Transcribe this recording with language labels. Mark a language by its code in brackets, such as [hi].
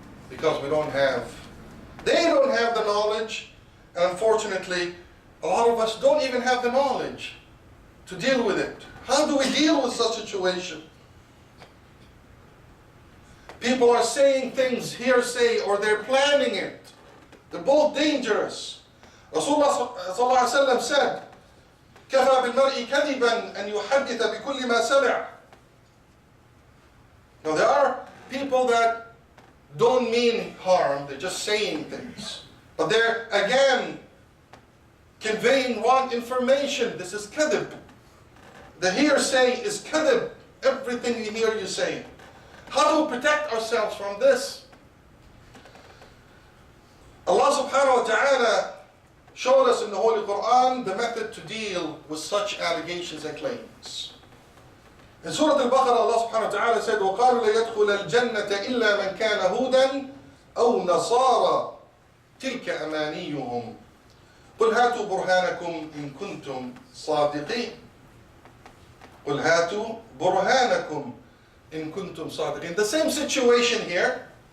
[en] Because they don't have the knowledge, and unfortunately, a lot of us don't even have the knowledge to deal with it. How do we deal with such a situation? People are saying things, hearsay, or they're planning it. They're both dangerous. Rasulullah said, [ar] كَفَى بِالْمَرْءِ كَذِبًا أَنْ يُحَدِّثَ بِكُلِّ مَا سَمِعَ. [en] Now there are people that don't mean harm, they're just saying things. But they're, again, conveying wrong information. This is kadhib. The hearsay is kadhib. Everything you hear you saying. How do we protect ourselves from this? Allah subhanahu wa ta'ala showed us in the Holy Quran the method to deal with such allegations and claims. In Surah Al-Baqarah, Allah subhanahu wa ta'ala said, [ar] وَقَالُوا لَيَدْخُلَ الْجَنَّةَ إِلَّا مَنْ كَانَ هُودًا أَوْ نَصَارَى تِلْكَ أَمَانِيُّهُمْ قُلْ هَاتُوا بُرْهَانَكُمْ إِن كُنتُمْ صَادِقِينَ قُلْ هَاتُوا بُرْهَانَكُمْ إِن كُنتُمْ صَادِقِينَ. [en] The same situation here.